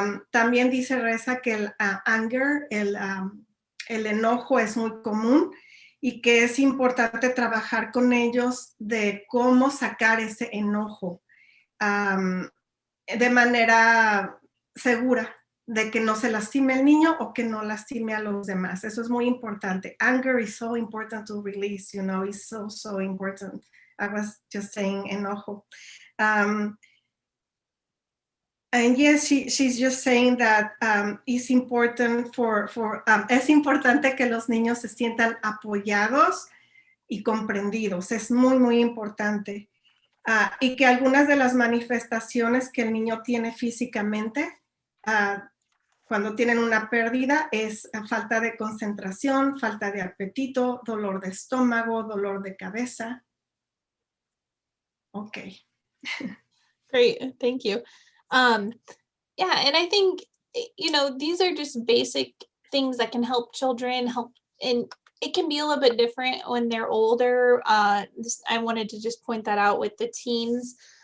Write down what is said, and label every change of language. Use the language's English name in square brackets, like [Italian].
[Spanish] También dice Reza que el anger, el enojo es muy común y que es importante trabajar con ellos de cómo sacar ese enojo de manera segura, de que no se lastime el niño o que no lastime a los demás. Eso es muy importante. [English] Anger is so important to release, it's so important. I was just saying enojo. And yes, she's just saying that it's important [Spanish] es importante que los niños se sientan apoyados y comprendidos. Es muy, muy importante. Y que algunas de las manifestaciones que el niño tiene físicamente cuando tienen una pérdida es falta de concentración, falta de apetito, dolor de estómago, dolor de cabeza. [English] Okay. Great, thank you. Yeah, and I think, these are just basic things that can help children and it can be a little bit different when they're older. I wanted to just point that out with the teens.